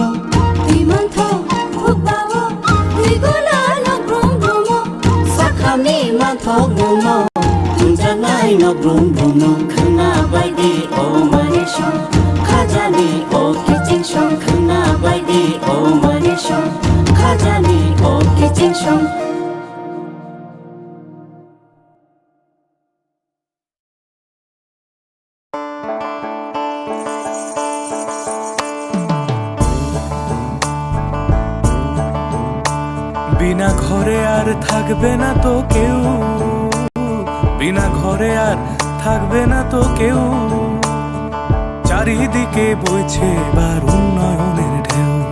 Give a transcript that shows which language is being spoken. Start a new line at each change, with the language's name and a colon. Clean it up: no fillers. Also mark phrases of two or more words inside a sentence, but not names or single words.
Kok Borok: Tei mantho hokbawo tei gola no grumbumo Sakhami mantho gumo tunjanai no grumbumo khna bai di o mare shong khajani o ki jinshong khna bai di o mare shong khajani o ki jinshong
Bangla: বিনা ঘরে আর থাকবে না তো কেউ বিনা ঘরে আর থাকবে না তো কেউ চারিদিকে বইছে এবার উন্নয়নের ঢেউ